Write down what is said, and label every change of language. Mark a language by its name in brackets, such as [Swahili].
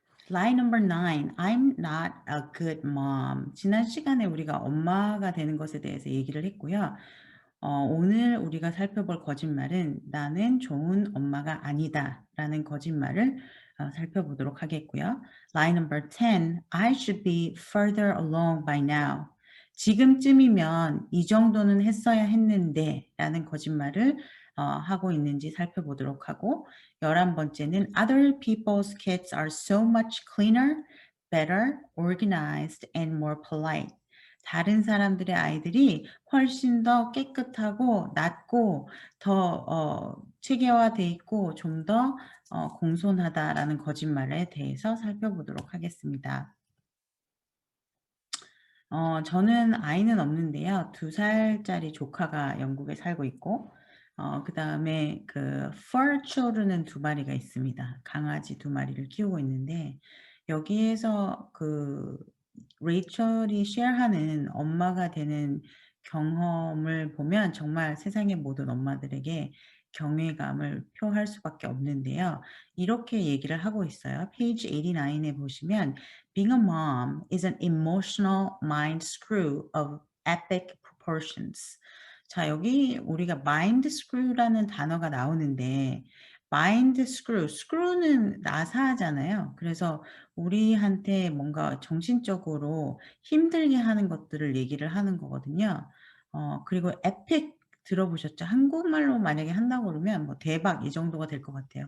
[English] Line number 9. I'm not a good mom. [Korean] 지난 시간에 우리가 엄마가 되는 것에 대해서 얘기를 했고요. 오늘 우리가 살펴볼 거짓말은 나는 좋은 엄마가 아니다 라는 거짓말을 살펴보도록 하겠고요. [English] Line number 10. I should be further along by now. [Korean] 지금쯤이면 이 정도는 했어야 했는데 라는 거짓말을 하고 있는지 살펴보도록 하고 11번째는 [English] Other people's kids are so much cleaner, better, organized, and more polite. [Korean] 다른 사람들의 아이들이 훨씬 더 깨끗하고 낫고 더 체계화돼 있고 좀 더 공손하다라는 거짓말에 대해서 살펴보도록 하겠습니다. 저는 아이는 없는데요. 2살짜리 조카가 영국에 살고 있고 그다음에 그 fur children은 2마리가 있습니다. 강아지 2마리를 키우고 있는데 여기에서 그 레이첼이 셰어하는 엄마가 되는 경험을 보면 정말 세상의 모든 엄마들에게 경외감을 표할 수밖에 없는데요. 이렇게 얘기를 하고 있어요. 페이지 89에 보시면 [English] Being a mom is an emotional mind screw of epic proportions. [Korean] 자, 여기 우리가 mind screw라는 단어가 나오는데 mind screw, screw는 나사하잖아요. 그래서 우리한테 뭔가 정신적으로 힘들게 하는 것들을 얘기를 하는 거거든요. 그리고 epic 들어보셨죠? 한국말로 만약에 한다고 그러면 뭐 대박 이 정도가 될 것 같아요.